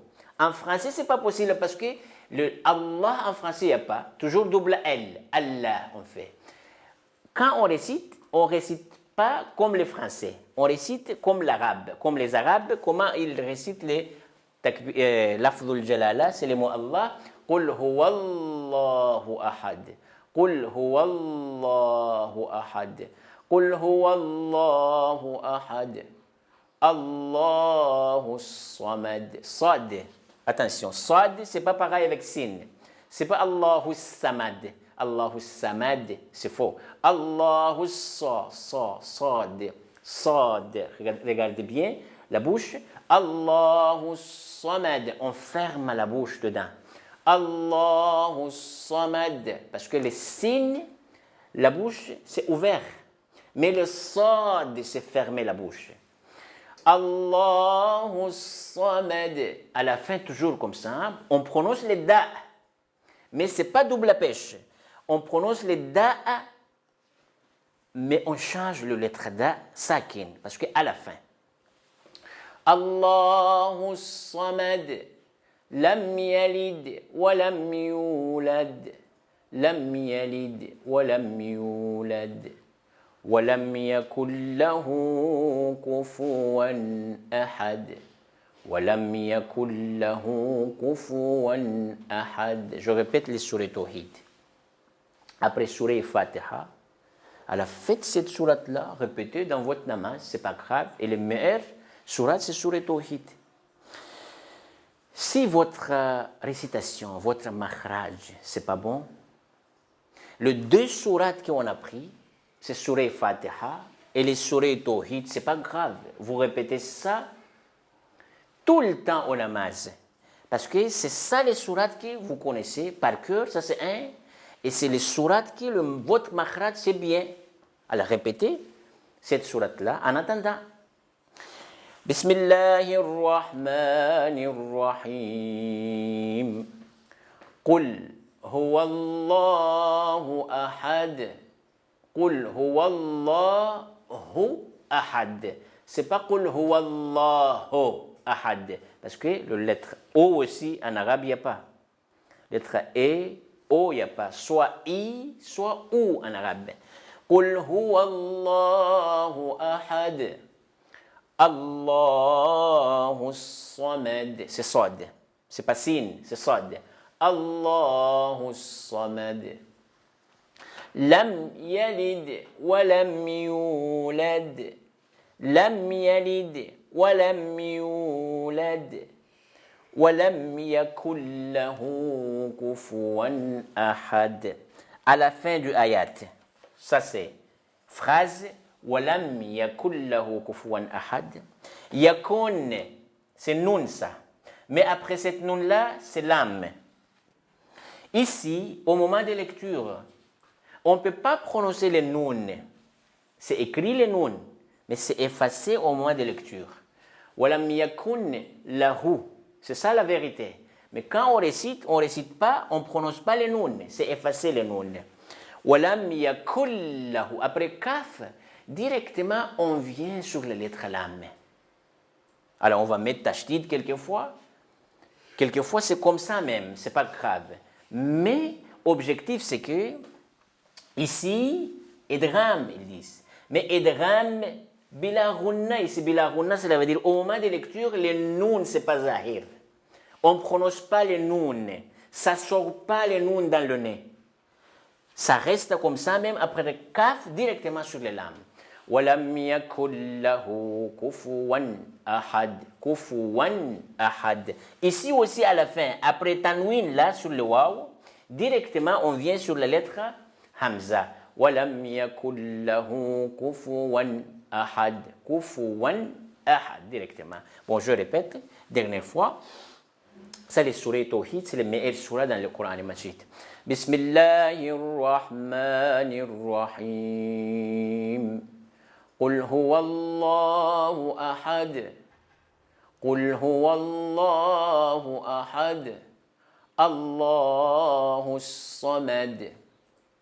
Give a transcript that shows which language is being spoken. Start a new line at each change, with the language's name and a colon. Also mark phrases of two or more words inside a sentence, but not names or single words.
French: En français, ce n'est pas possible parce que le Allah en français, il n'y a pas. Toujours double L. Allah, on fait. Quand on récite pas comme les Français. On récite comme l'arabe. Comme les Arabes, comment ils récitent les
Arabic: لفظ الجلالة,
French: c'est les mots Allah.
Arabic: قل هو الله أحد. قل هو الله أحد. قل هو الله أحد. الله الصمد. صاد.
French: Attention, sad, c'est pas pareil avec sin. C'est pas
Arabic: الله الصمد. الله الصمد,
French: c'est faux.
Arabic: الله صاد.
French: Regardez bien la bouche.
Arabic: الله الصمد.
French: On ferme la bouche dedans.
Arabic: الله الصمد.
French: Parce que les signes, la bouche, c'est ouvert. Mais le sad, c'est fermer la bouche.
Arabic: الله الصمد.
French: À la fin, toujours comme ça, on prononce les da. Mais ce n'est pas double pêche. On prononce les da, mais on change le lettre da, sakin, parce qu'à la fin.
Arabic: الله الصمد. لم يلد ولم يولد. لم يلد ولم يولد. ولم يكن له كفوا أحد ولم يكن له كفوا أحد.
French: Je répète les sourates Tawhid. Après sourate Fatiha, à la fin de cette sourate-là, répétez dans votre namaz, c'est pas grave. Et le meilleur sourate, c'est sourate Tawhid. Si votre récitation, votre makhraj, c'est pas bon, les deux sourates qu'on a pris, c'est Surah Fatiha et les Surah Tawhid, c'est pas grave. Vous répétez ça tout le temps au namaz. Parce que c'est ça les sourates que vous connaissez par cœur, ça c'est un. Et c'est les sourates que votre makhraj c'est bien. Alors répétez cette sourate-là en attendant.
Arabic: Bismillahirrahmanirrahim. قل هو الله أحد. قل هو الله أحد.
French: C'est pas
Arabic: قل هو الله أحد.
French: Parce que le lettre O aussi, en arabe, il n'y a pas. Lettre E, O, il n'y a pas. Soit I, soit OU en arabe.
Arabic: قل هو الله أحد. الله الصمد.
French: C'est sad. C'est pas sin, c'est sad.
Arabic: الله الصمد. لم يلد ولم يولد. لم يلد ولم يولد. ولم يكن له كفوا أحد.
French: À la fin du ayat, ça c'est phrase
Arabic: ولم يكن له كفوا أحد.
French: Yakun, c'est nun ça. Mais après cette nun là, c'est lam. Ici, au moment de lecture, on ne peut pas prononcer les nouns. C'est écrit les nouns, mais c'est effacé au moment de lecture.
Arabic: ولم يكن له.
French: C'est ça la vérité. Mais quand on récite pas, on ne prononce pas les nouns. C'est effacé les nouns.
Arabic: ولم يكن له.
French: Après kaf, directement, on vient sur la lettre lam. Alors, on va mettre tashdid quelquefois. Quelquefois, c'est comme ça même. C'est pas grave. Mais, objectif, c'est que ici, idgham, ils disent. Mais idgham,
Arabic: بلا غنة,
French: ici,
Arabic: بلا غنة,
French: cela veut dire au moment de lecture, les nouns, c'est pas zahir. On ne prononce pas les nouns. Ça ne sort pas les nouns dans le nez. Ça reste comme ça, même après le kaf, directement sur les lames.
Arabic: ولم يكن له كفوا أحد. كفوا أحد.
French: Ici aussi, à la fin, après tanwin, là, sur le waw, directement, on vient sur la lettre Hamza.
Arabic: ولم يكن له كفوا أحد. كفوا أحد.
French: Directement. Bon, je répète, dernière fois. Ça, les surahs Tawhid, c'est les meilleurs surahs dans le Coran Majid.
Arabic: Bismillahirrahmanirrahim. قل هو الله أحد. قل هو الله أحد. الله الصمد.